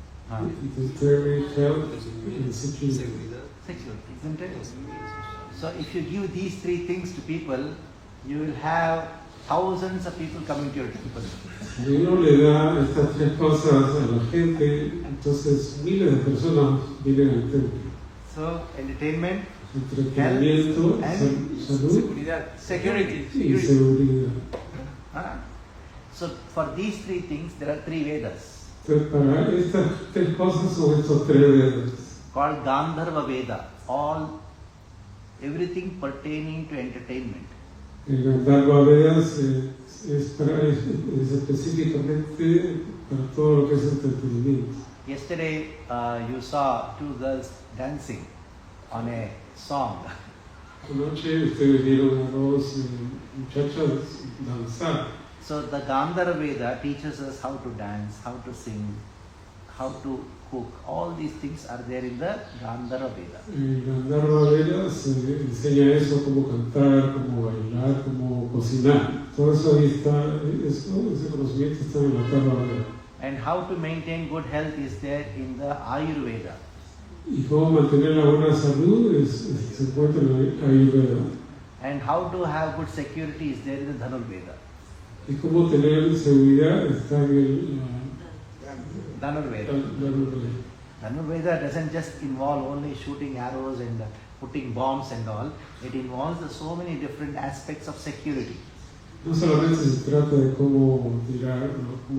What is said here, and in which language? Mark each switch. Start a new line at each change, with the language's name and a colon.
English: entertainment, health, and security.
Spanish: Seguridad.
English: Security, isn't it? So if you give these 3 things to people, you will have thousands of people coming to your temple.
Spanish: Si uno le da estas 3 cosas a la gente, entonces miles de personas vienen al templo.
English: So entertainment,
Spanish: Entretenimiento,
English: and
Spanish: salud Seguridad.
English: security.
Spanish: y seguridad.
English: So for these 3 things, there are 3 Vedas
Spanish: Entonces, para estas 3 cosas son estos 3 Vedas.
English: called Gandharva Veda. Everything pertaining to entertainment.
Spanish: El Gandharva Vedas es específicamente para todo lo que es entretenimiento.
English: Yesterday, you saw 2 girls dancing on a song.
Spanish: Anoche ustedes vieron a 2 muchachas danzar
English: So the Gandhara Veda teaches us how to dance, how to sing, how to cook. All these things are there in the Gandhara Veda.
Spanish: En Gandharva Veda se enseña eso, cómo cantar, cómo bailar, cómo cocinar. Todo eso ahí está, ese conocimiento está en la Gandharva Veda.
English: And how to maintain good health is there in the Ayurveda.
Spanish: Y cómo mantener la buena salud se encuentra en el Ayurveda.
English: And how to have good security is there in the Dhanurveda.
Spanish: Y cómo tener seguridad está en el Dhanurveda.
English: Dhanurveda doesn't just involve only shooting arrows and putting bombs and all. It involves so many different aspects of security.
Spanish: No solamente se trata de cómo tirar, ¿no?